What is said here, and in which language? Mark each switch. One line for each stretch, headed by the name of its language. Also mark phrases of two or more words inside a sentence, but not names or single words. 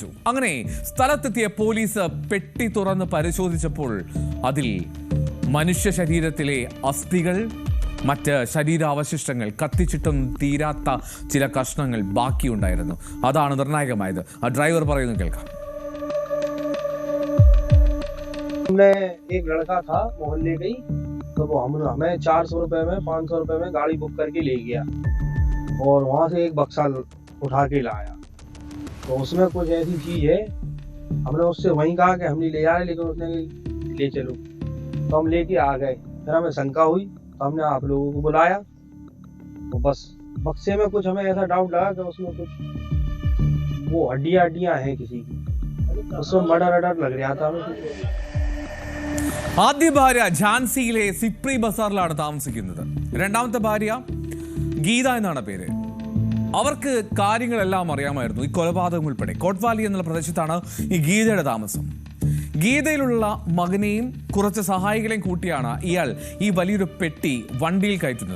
Malayalam: അങ്ങനെ സ്ഥലത്തെത്തിയ പോലീസ് പെട്ടി തുറന്ന് പരിശോധിച്ചപ്പോൾ അതിൽ മനുഷ്യ ശരീരത്തിലെ അസ്ഥികൾ, മറ്റ് ശരീരാവശിഷ്ടങ്ങൾ, കത്തിച്ചിട്ടും തീരാത്ത ചില കഷ്ണങ്ങൾ ബാക്കിയുണ്ടായിരുന്നു. അതാണ് നിർണായകമായത്. ആ ഡ്രൈവർ പറയുന്നത് കേൾക്കാം.
Hindi: एक लड़का था मोहल्ले का ही, तो वो हमें 400 रुपए में 500 रुपए में गाड़ी बुक करके ले गया और वहाँ से एक बक्सा उठा के लाया. तो उसमें कुछ ऐसी चीज है, हमने उससे वहीं कहा कि हम नहीं ले जा रहे, लेकिन उसने ले चलो, तो हम लेके आ गए. फिर हमें शंका हुई तो हमने आप लोगों को बुलाया. तो बस बक्से में कुछ हमें ऐसा डाउट लगा कि उसमें कुछ वो हड्डियां हैं किसी की, उसमें मर्डर लग रहा था हमें.
Malayalam: ആദ്യ ഭാര്യ ഝാൻസിയിലെ സിപ്രി ബസാറിലാണ് താമസിക്കുന്നത്. 2ാമത്തെ ഭാര്യ ഗീത എന്നാണ് പേര്. അവർക്ക് കാര്യങ്ങളെല്ലാം അറിയാമായിരുന്നു. ഈ കൊലപാതകം ഉൾപ്പെടെ കോട്ട്വാലി എന്നുള്ള പ്രദേശത്താണ് ഈ ഗീതയുടെ താമസം. ഗീതയിലുള്ള മകനെയും കുറച്ച് സഹായികളെയും കൂട്ടിയാണ് ഇയാൾ ഈ വലിയൊരു പെട്ടി വണ്ടിയിൽ കയറ്റുന്നത്.